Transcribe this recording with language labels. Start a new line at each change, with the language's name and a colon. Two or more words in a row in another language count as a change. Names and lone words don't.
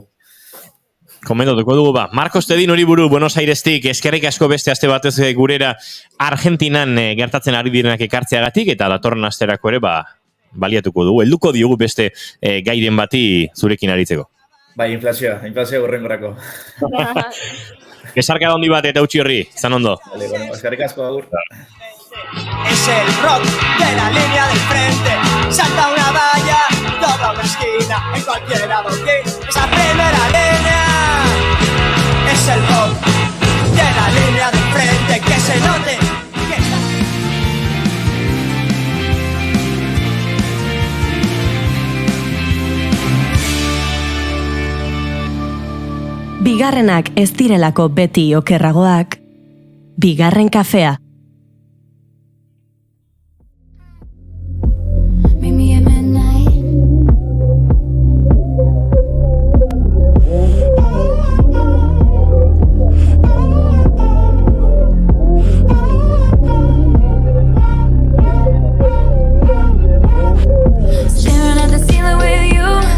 Basque: Komentatuko dugu, Marcos Tedin hori buru Buenos Airestik, eskerrik asko beste aste batez gurera Argentinan gertatzen ari direnak ekartzeagatik, eta datorren asterako ere baliatuko dugu. Helduko diogu beste gairen bati zurekin aritzeko. Bai, inflazioa horrengorako. Esarka handi bat eta utzi horri, izan ondo. Eskerrik asko, agur.
Spanish: Es el rock de la línea del frente. Salta una valla, dobla una esquina en cualquier adoquín. Esa primera línea es el rock de la línea del frente. Que se note que está...
Basque: Bigarrenak ez direlako beti okerragoak, bigarren kafea.
English: Meet me at midnight. Staring at the ceiling with you.